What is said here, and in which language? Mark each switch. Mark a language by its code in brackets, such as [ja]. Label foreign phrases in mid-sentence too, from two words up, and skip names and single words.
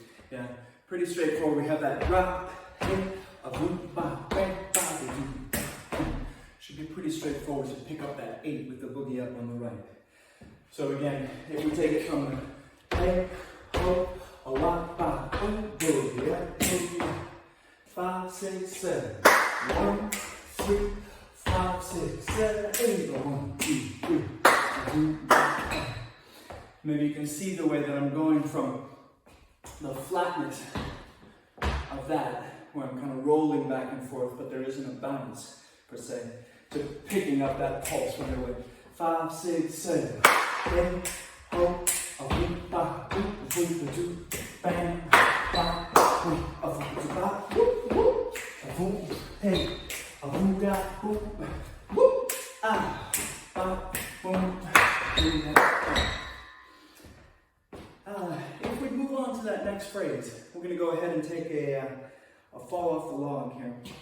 [en] Yeah, pretty straightforward. We have that drop, hit, a boom, ba, bang, ba, boom. Should be pretty straightforward to pick up that 8 with the boogie up on the right. So again, if we take it from the hey, ho, a wop, ba, boom, boogie up, boogie up. 5, 6, 7. 1, 3, 5, 6, 7, 8. 1, 2, 3. Maybe you can see the way that I'm going from the flatness of that, where I'm kind of rolling back and forth, but there isn't a bounce per se, to picking up that pulse when they're with 5, 6, 7. Hey, ho, a boom, ba, boom, boom, boom, bang, ba, boom, a boom, ba, whoop, whoop, a boom, hey, a boom, da, boom, whoop, ah, ba, boom, boom, if we move on to that next phrase, we're going to go ahead and take a fall off the log here.